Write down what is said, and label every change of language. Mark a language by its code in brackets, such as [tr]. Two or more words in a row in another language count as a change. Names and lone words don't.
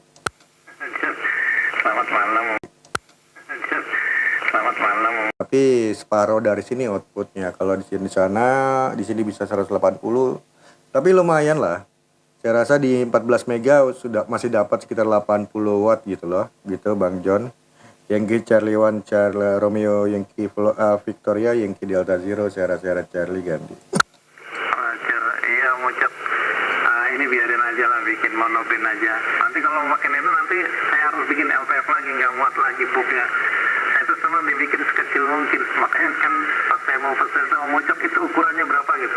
[id] Selamat malam. Tapi separuh dari sini outputnya. Kalau di sana bisa 180. Tapi lumayan lah. Saya rasa di 14 mega sudah masih dapat sekitar 80 watt gitu loh. Gitu Bang John. Yankee Charlie 1 Charlie Romeo Yankee Victoria Yankee Delta Zero Sierra Charlie ganti. ini biarin aja lah, bikin monopin aja. Nanti kalau makin itu nanti saya harus bikin LPF lagi, nggak muat lagi booknya. Saya itu senang dibikin sekecil mungkin, makanya kan pas saya mau pesen sama Mocok itu ukurannya berapa gitu.